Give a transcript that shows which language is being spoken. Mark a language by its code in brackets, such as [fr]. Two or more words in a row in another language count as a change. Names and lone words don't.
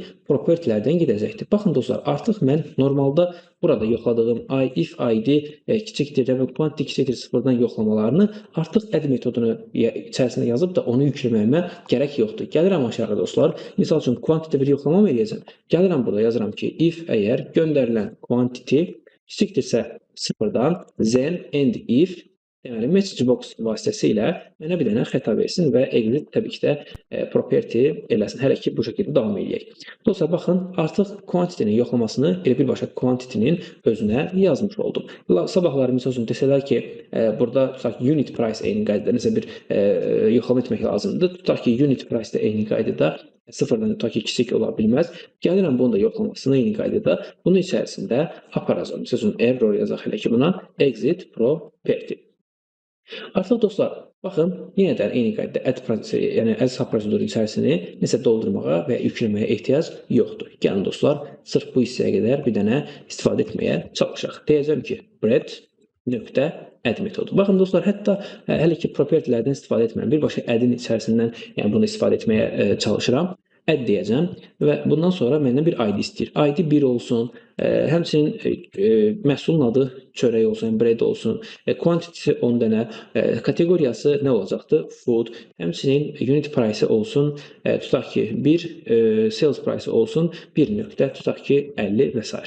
[az] Property-lərdən gedəcəkdir. Baxın dostlar, artıq mən normalda burada yoxladığım [en] if id [az] kiçikdir və quantity kiçikdir sıfırdan yoxlamalarını artıq add metodunu içərisində yazıb da onu yükləməyimə gərək yoxdur. Gəlirəm aşağı dostlar. Misal üçün quantity bir yoxlama mı eləyəcəm? Gəlirəm burada yazıram ki, if əgər göndərilən quantity kiçikdirsə sıfırdan, [en] then and if [az] Deməli, [en] message box [az] vasitəsilə mənə bir dənə xəta versin və exit təbii ki də property eləsin. Hələ ki bu şəkildə davam edək. Dostlar, baxın, artıq quantity-nin yoxlamasını elə birbaşa quantity-nin özünə yazmış oldum. Sabahları misal üçün desələr ki, burada tutaq ki, [en] unit price [az] eyni qaydada nəsə bir yoxlama etmək lazımdır. Tutaq ki, [en] unit price [az] də eyni qaydada sıfırdan tutaq ki, kiçik ola bilməz. Gəlirəm bunun da yoxlamasını eyni qaydada. Bunun içərisində aparacağım. Misal üçün error yazaq hələ ki buna [en] exit property. [az] Artıq dostlar, baxın, yenə də eyni qaydada add prosesi, yəni [en] add sub [az] proseduru içərisini nəsə doldurmağa və yükləməyə ehtiyac yoxdur. Gəlin dostlar, sırf bu hissəyə qədər bir dənə istifadə etməyə çalışaq. Deyəcəm ki, bread.add metodu. Baxın dostlar, hətta hələ ki propertylərdən istifadə etmirəm. Birbaşa add-in içərisindən yəni bunu istifadə etməyə çalışıram. Add deyəcəm və bundan sonra məndən bir ID istəyir. ID 1 olsun, həmçinin məhsulun adı çörək olsun, bread olsun, quantity 10 dənə, kateqoriyası nə olacaqdır? Food, həmçinin [en] unit price [az] olsun, tutaq ki 1, [en] sales price [az] olsun 1 nöqtə, tutaq ki 50 və s.